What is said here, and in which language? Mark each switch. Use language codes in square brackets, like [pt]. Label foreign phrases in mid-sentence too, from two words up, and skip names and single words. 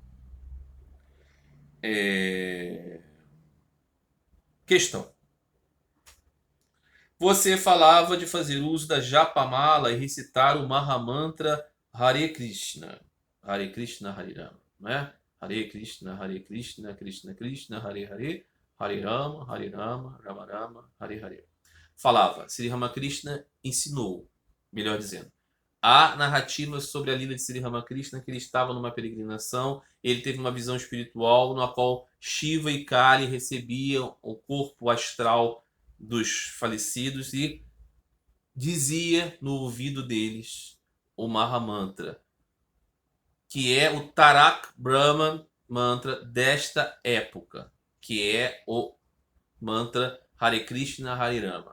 [pt] Questão. Você falava de fazer uso da Japamala e recitar o Mahamantra Hare Krishna. [sa] हरे कृष्ण, हरे राम. [pt] Não é? [sa] हरे कृष्ण, कृष्ण कृष्ण, हरे हरे, हरे राम, राम राम, हरे हरे. [pt] Falava, Sri Ramakrishna ensinou, melhor dizendo, há narrativas sobre a lila de Sri Ramakrishna que ele estava numa peregrinação, ele teve uma visão espiritual na qual Shiva e Kali recebiam o corpo astral dos falecidos e dizia no ouvido deles o Mahamantra, que é o Tarak Brahman mantra desta época, que é o mantra Hare Krishna Hare Rama.